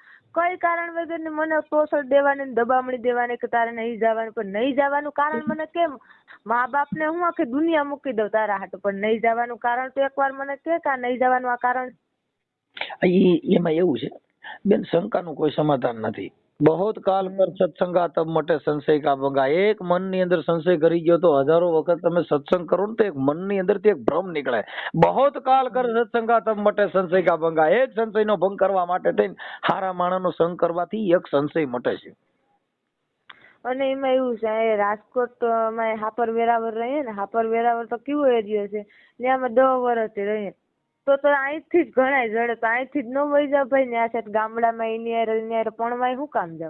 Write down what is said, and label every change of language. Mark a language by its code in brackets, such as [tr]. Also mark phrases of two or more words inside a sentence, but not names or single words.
[gu] કઈ કારણ વગર ને મને ટોસર દેવાની દબામણી દેવાની કે તારે નહીં જવાનું, પણ નહીં જવાનું કારણ મને કેમ, મા બાપ ને હું આખી દુનિયા મૂકી દઉં તારા હાટુ, પણ નહીં જવાનું કારણ તો એકવાર મને કે આ નહીં જવાનું આ કારણ. એમાં એવું છે બેન, શંકાનું કોઈ સમાધાન નથી. [awa] बहुत काल पर सत्संगा तब मटे संशय का भंगा. [gu] એક મન ની અંદર સંશય કરી ગયો તો હજારો વખત તમે સત્સંગ કરો ને તો એક મન ની અંદર થી એક ભ્રમ નીકળે. [awa] बहुत काल कर सत्संगा तब मटे संशय का भंगा. [gu] એક સંશય નો ભંગ કરવા માટે થઈને હારા માણસનો સંગ કરવાથી એક સંશય મટે છે. અને એમાં એવું છે રાજકોટ માં હાપર વેરાવળ રહીએ ને, હાપર વેરાવળ તો કેવો એરિયો છે ત્યાં અમે 10 વર્ષથી રહીએ તો અહીંથી જ ઘણાય જડે, તો અહીંથી જ ન વહી જાવ ભાઈ ત્યાં છે ગામડામાં એની પણવાય શું કામ જાવ.